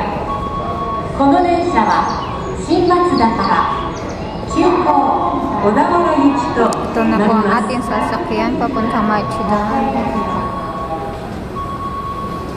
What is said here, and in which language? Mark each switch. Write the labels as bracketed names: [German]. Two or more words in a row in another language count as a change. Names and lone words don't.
[Japanese] この電車は新松田から急行小田原行きとなります。 [Filipino] Ito na po ang ating sasakyan papuntang Machida.